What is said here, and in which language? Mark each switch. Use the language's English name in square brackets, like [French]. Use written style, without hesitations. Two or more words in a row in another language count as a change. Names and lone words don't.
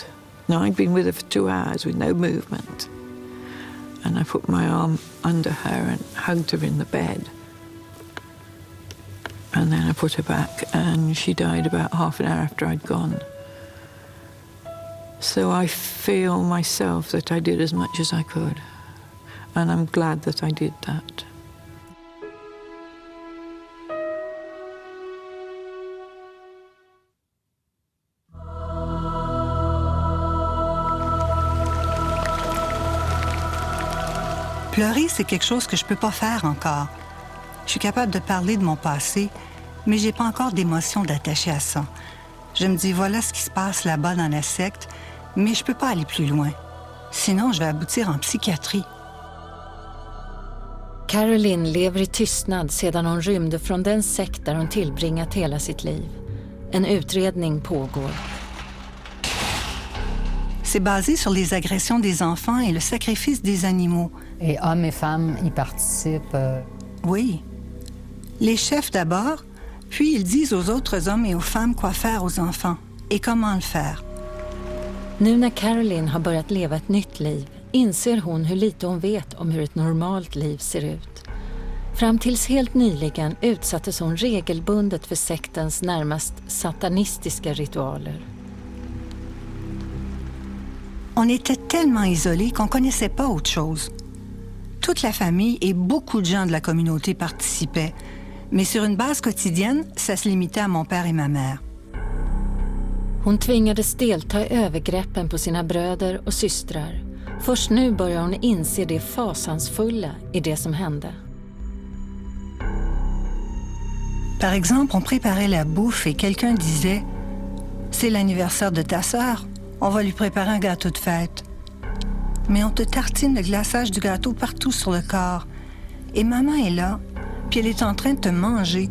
[English] Now, I'd been with her for 2 hours with no movement. And I put my arm under her and hugged her in the bed. And then I put her back, and she died about half an hour after I'd gone. So I feel myself that I did as much as I could. And I'm glad that I did that. [French] Pleurer, c'est quelque chose que je peux pas faire encore. Je suis capable de parler de mon passé, mais j'ai pas encore d'émotion d'attacher à ça. Je me dis, voilà ce qui se passe là-bas dans la secte, mais je peux pas aller plus loin. Sinon, je vais aboutir en psychiatrie. [Swedish] Caroline lever i tystnad sedan hon rymde från den sekt där hon tillbringat hela sitt liv. En utredning pågår. [French] C'est basé sur les agressions des enfants et le sacrifice des animaux. Et hommes et femmes y participent. Oui. Les chefs d'abord, puis ils disent aux autres hommes et aux femmes quoi faire aux enfants et comment le faire. [Swedish] Nu när Caroline har börjat leva ett nytt liv inser hon hur lite hon vet om hur ett normalt liv ser ut. Fram tills helt nyligen utsattes hon regelbundet för sektens närmast satanistiska ritualer. [French] On était tellement isolés qu'on connaissait pas autre chose. Toute la famille et beaucoup de gens de la communauté participaient, mais sur une base quotidienne, ça se limitait à mon père et ma mère. [Swedish] Hon tvingades delta i övergreppen på sina bröder och systrar. Först nu börjar hon inse det fasansfulla i det som hände. [French] Par exemple, on préparait la bouffe et quelqu'un disait « C'est l'anniversaire de ta sœur, on va lui préparer un gâteau de fête. » Mais on te tartine le glaçage du gâteau partout sur le corps. Et maman est là, puis elle est en train de te manger.